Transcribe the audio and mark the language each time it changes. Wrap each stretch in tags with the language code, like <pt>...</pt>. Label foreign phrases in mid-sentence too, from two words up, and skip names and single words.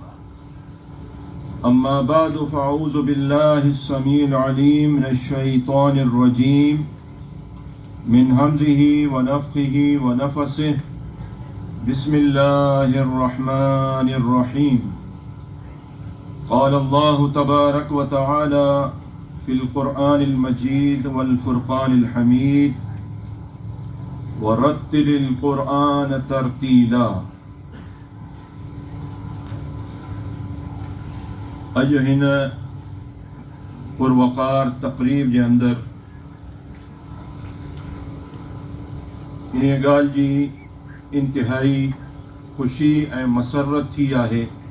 <ar>أما بعد فأعوذ بالله السميع العليم من الشيطان الرجيم من همزه ونفخه ونفسه. بسم الله الرحمن الرحيم. قال الله تبارك وتعالى في القرآن المجيد والفرقان الحميد ورتل القرآن ترتيلا.</ar> <sd>अॼु हिन पुरवक़ार तक़रीब जे अंदरि इन ॻाल्हि जी इंतिहाई ख़ुशी ऐं मसरत थी आहे</sd>